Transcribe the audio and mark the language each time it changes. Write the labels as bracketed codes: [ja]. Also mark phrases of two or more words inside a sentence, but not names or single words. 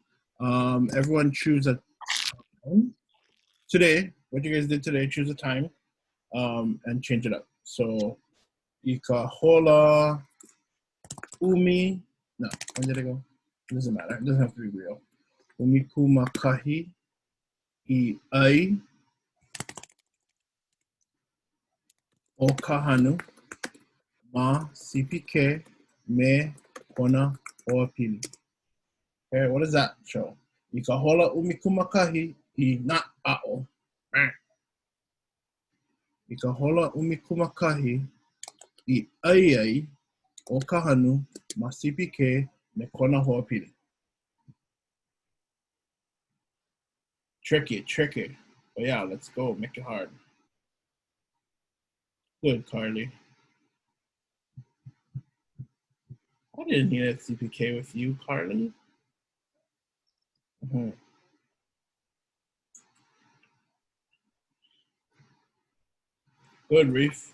[en] Everyone choose a time. Today, what you guys did today, choose a time and change it up. [haw] So, Ikahola Umi. [en] No, when did I go? It doesn't matter. It doesn't have to be real. [haw] Umi kumakahi I ai o kahanu ma CPK me kona hoapili. [en] Okay, what does that show? [haw] I ka hola umi kumakahi I na ʻAʻO. I ka hola umi kumakahi I ai o kahanu ma CPK me kona hoapili. [en] Tricky. But yeah, let's go. Make it hard. Good, Carly. I didn't need a CPK with you, Carly. Good, Reef.